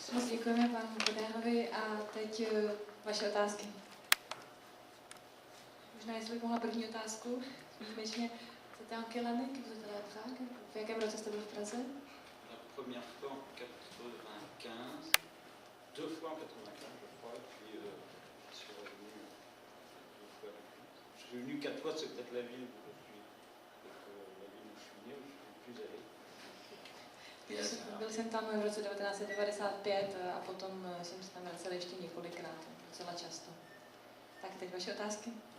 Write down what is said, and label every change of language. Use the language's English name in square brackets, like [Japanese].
[Czech] Děkujeme panu Vodárovi a teď vaše otázky. Možná, jestli mohla první otázku, výjimečně, [French] c'était en quelle année que vous êtes allé à Prague? [Czech] V jakém roce jste byl v Praze? [French] La première fois en 95, deux fois en 95, je crois, puis je suis revenu deux fois de plus. Je suis venu 4 fois, c'est peut-être la ville où je suis, la ville où je suis né, où je suis plus allé. [Czech] Byl jsem tam v roce 1995 a potom jsem se tam vracel ještě několikrát, docela často. Tak teď vaše otázky.